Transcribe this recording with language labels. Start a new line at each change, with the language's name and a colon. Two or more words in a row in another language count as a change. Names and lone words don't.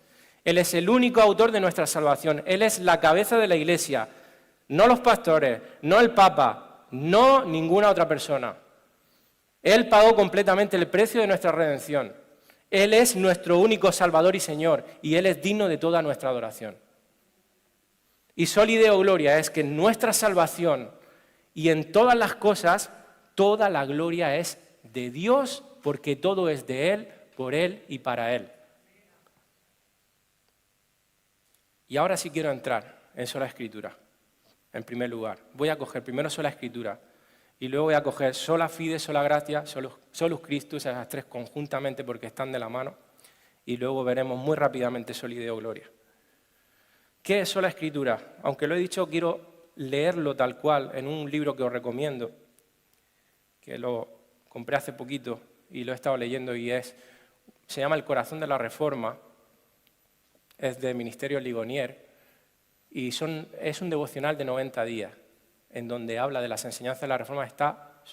Spanish: Él es el único autor de nuestra salvación. Él es la cabeza de la Iglesia. No los pastores, no el Papa, no ninguna otra persona. Él pagó completamente el precio de nuestra redención. Él es nuestro único Salvador y Señor, y Él es digno de toda nuestra adoración. Y
Latin: soli Deo gloria
Spanish: es que en nuestra salvación y en todas las cosas, toda la gloria es de Dios, porque todo es de Él, por Él y para Él. Y ahora sí quiero entrar en sola escritura, en primer lugar. Voy a coger primero sola escritura y luego voy a coger
Latin: sola fide, sola gratia, solus Christus,
Spanish: esas 3 conjuntamente porque están de la mano, y luego veremos muy rápidamente
Latin: soli Deo gloria.
Spanish: ¿Qué es sola escritura? Aunque lo he dicho, quiero leerlo tal cual en un libro que os recomiendo, que lo compré hace poquito y lo he estado leyendo, y es se llama El corazón de la Reforma, es de Ministerio Ligonier, y es un devocional de 90 días, en donde habla de las enseñanzas de la Reforma.